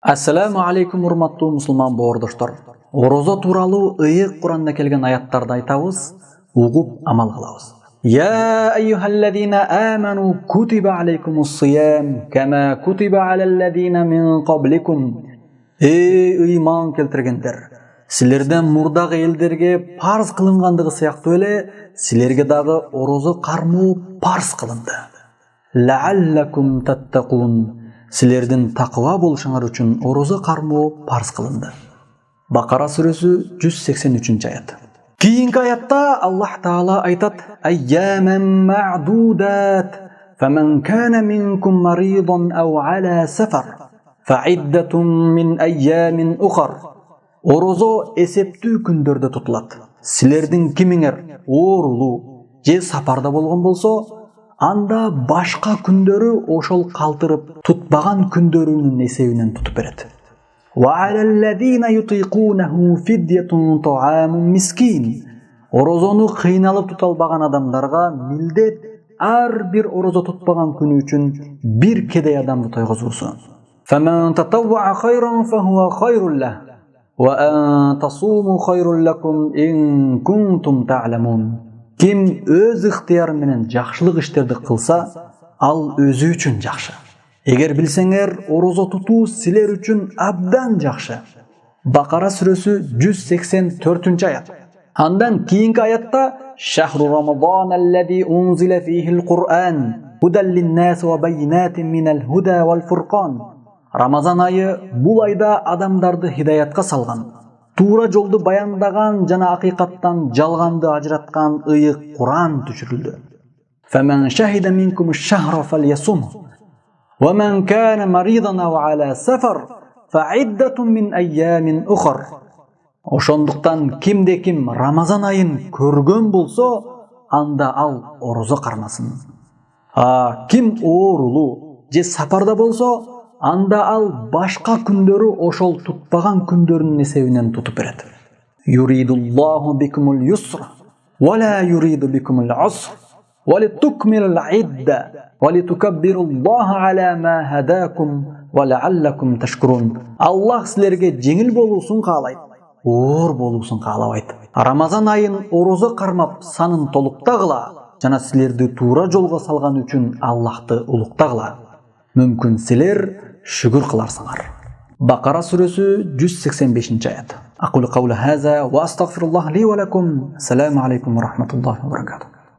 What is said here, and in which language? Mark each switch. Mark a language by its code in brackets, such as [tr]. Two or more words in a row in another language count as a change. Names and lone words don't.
[ar] السلام عليكم [ky] урматтуу мусулман боордоштор. Орозо тууралуу ыйык Куранда келген аяттарды айтабыз, угуп амал кылабыз. [ar] يا أيها الذين آمنوا كتب عليكم الصيام كما كتب على الذين من قبلكم. [ky] Эй ыйман келтиргендер, силерден мурдагы элдерге парз кылынгандыгы сыяктуу эле силерге дагы орозо кармоо парз кылынды. [ar] لعلكم تتقون. [ky] Силердин такыва болушуңар үчүн орозо кармоо парз кылынды. Бакара сүрөсү 183-аят. Кийинки аятта Аллах Таала айтат: [ar] أياما معدودات فمن كان منكم مريضا أو على سفر فعدة من أيام أخر. [ky] Орозо эсептүү күндөрдө тутулат. Силердин кимиңер оорулуу же сапарда болгон болсо, анда башка күндөрү ошол калтырып тутпаган күндөрүнүн эсебинен тутуп берет. [ar] وعلى الذين يطيقونه فدية طعام مسكين. [ky] Орозону кыйналып тута албаган адамдарга милдет ар бир орозо тутпаган күнү үчүн бир кедей адамды тойгозурсу. [ar] فمن تطوع خيرا فهو خير له وأن تصوموا خير لكم إن كنتم تعلمون. [ky] Ким өз ыктыяры менен жакшылык иштерди кылса, ал өзү үчүн жакшы. Эгер билсеңер, орозо тутуу силер үчүн абдан жакшы. Бакара сүрөсү 184-аят. Андан кийинки аятта [ar] شهر رمضان الذي أنزل فيه القرآن هدى للناس وبينات من الهدى والفرقان. [ky] Рамазан айы бул айда адамдарды хидаятка салган, тура жолду баяндаган жана акыйкаттан жалганды ажыраткан ыйык Куран түшүрүлдү. [ar] فمن شهد منكم الشهر فليصمه ومن كان مريضا أو على سفر فعدة من أيام أخر. [ky] Ошондуктан кимде-ким Рамазан айын көргөн болсо, анда ал орозо кармасын. Ким оорулуу же сапарда болсо, анда ал башка күндөрү ошол тутпаган күндөрүнүн эсебинен тутуп берет. [ar] يريد الله بكم اليسر ولا يريد بكم العسر ولتكملوا العدة ولتكبروا الله على ما هداكم ولعلكم تشكرون. [ky] Аллах силерге жеңил болуусун каалайт, оор болуусун каалабайт. Рамазан айын орозо кармап санын толуктагыла жана силерди туура жолго салган үчүн Аллахты улуктагыла. Мүмкүн силер шүгүр кыларсыңар. Бакара сүрөсү 185-аят. [ar] أقول قولي هذا وأستغفر الله لي ولكم. السلام عليكم ورحمة الله وبركاته.